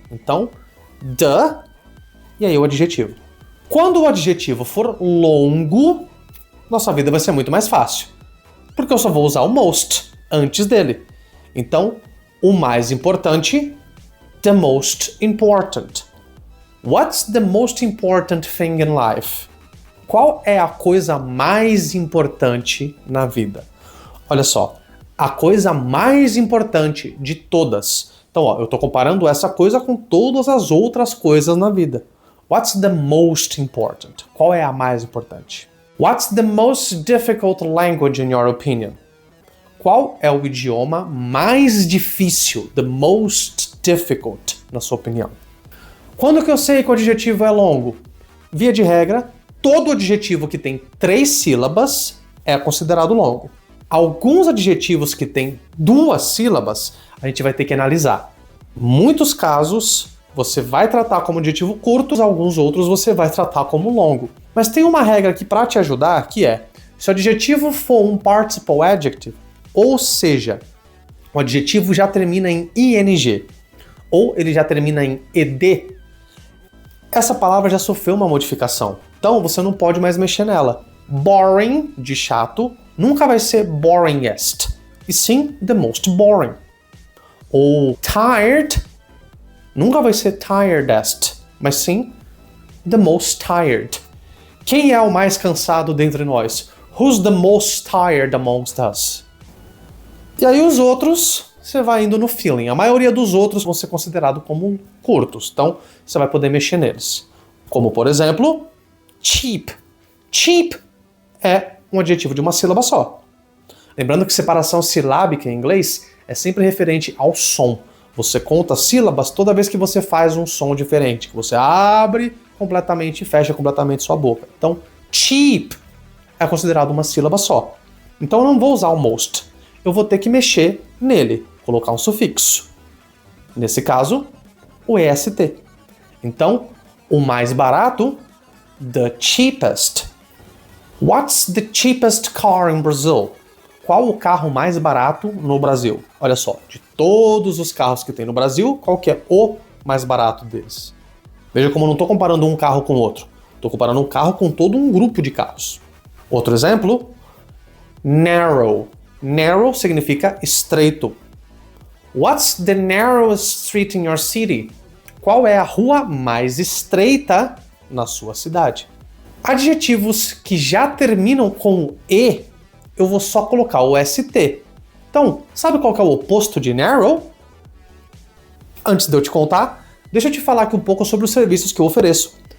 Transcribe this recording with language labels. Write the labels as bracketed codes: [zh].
[pt] Então, the, e aí o adjetivo. Quando o adjetivo for longo, nossa vida vai ser muito mais fácil. Porque eu só vou usar o most antes dele. Então, o mais importante, [en] the most important. What's the most important thing in life? [pt] Qual é a coisa mais importante na vida? Olha só, a coisa mais importante de todas. Então, ó, eu estou comparando essa coisa com todas as outras coisas na vida. [en] What's the most important? [pt] Qual é a mais importante? [en] What's the most difficult language in your opinion? [pt] Qual é o idioma mais difícil? [en] The most difficult, [pt] na sua opinião. Quando que eu sei que o adjetivo é longo? Via de regra, todo adjetivo que tem 3 sílabas é considerado longo. Alguns adjetivos que têm 2 sílabas, a gente vai ter que analisar. Muitos casos, você vai tratar como adjetivo curto, alguns outros você vai tratar como longo. Mas tem uma regra aqui para te ajudar, que é, se o adjetivo for um participle adjective, ou seja, o adjetivo já termina em ing, ou ele já termina em ed, essa palavra já sofreu uma modificação. Então você não pode mais mexer nela. Boring, de chato, nunca vai ser boringest, e sim [en] the most boring. [pt] Ou tired, nunca vai ser tiredest, mas sim [en] the most tired. [pt] Quem é o mais cansado dentre nós? [en] Who's the most tired amongst us? [pt] E aí os outros, você vai indo no feeling. A maioria dos outros vão ser considerados como curtos, então você vai poder mexer neles. Como, por exemplo, cheap. Cheap é um adjetivo de uma sílaba só. Lembrando que separação silábica em inglês é sempre referente ao som. Você conta sílabas toda vez que você faz um som diferente, que você abre completamente e fecha completamente sua boca. Então, cheap é considerado uma sílaba só. Então eu não vou usar o most. Eu vou ter que mexer nele, colocar um sufixo. Nesse caso, o est. Então, o mais barato, [en] the cheapest. What's the cheapest car in Brazil? [pt] Qual o carro mais barato no Brasil? Olha só, de todos os carros que tem no Brasil, qual que é o mais barato deles? Veja como eu não estou comparando um carro com o outro. Estou comparando um carro com todo um grupo de carros. Outro exemplo, narrow. Narrow significa estreito. [en] What's the narrowest street in your city? [pt] Qual é a rua mais estreita na sua cidade? Adjetivos que já terminam com E, eu vou só colocar o ST. Então, sabe qual que é o oposto de narrow? Antes de eu te contar, deixa eu te falar aqui um pouco sobre os serviços que eu ofereço.